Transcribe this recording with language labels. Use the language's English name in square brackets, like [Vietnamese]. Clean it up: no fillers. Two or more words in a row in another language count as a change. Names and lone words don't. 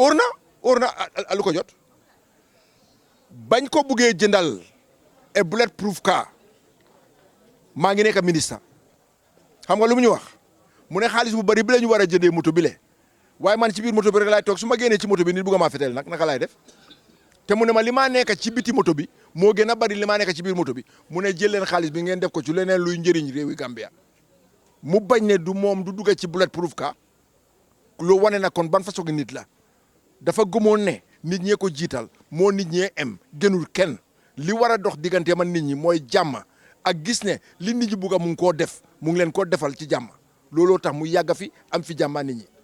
[Wolof] óor na lu ko jot bañ ko buggee jëndal et [English] bullet proof car [Wolof] maa ngi nekk ministre xam nga lu mu ñu wax mu ne xaalis bu bari bi la ñu war a jëndee moto bi le waaye man ci biir moto bi rek laay toog su ma génnee ci moto bi nit bugg maa feteel nag naka laay def te mu ne ma li maa nekk ci biti moto bi moo gën a bari li maa nekk ci biir moto bi mu ne jël leen xaalis bi ngeen def ko ci leneen luy njëriñ réewi Gambia mu bañ ne du moom du dugg ci [English] bullet proof car [Wolof] loo wane na kon ban façon nit la dafa gëmoon ne nit ñee ko jiital moo nit ñee gënul kenn li war a dox diggante man nit ñi mooy jàmm ak gis ne li nit ñi bugg a mu ngi koo def mu ngi leen koo defal ci jàmm looloo tax mu yàgg fi am fi jàmma nit ñi.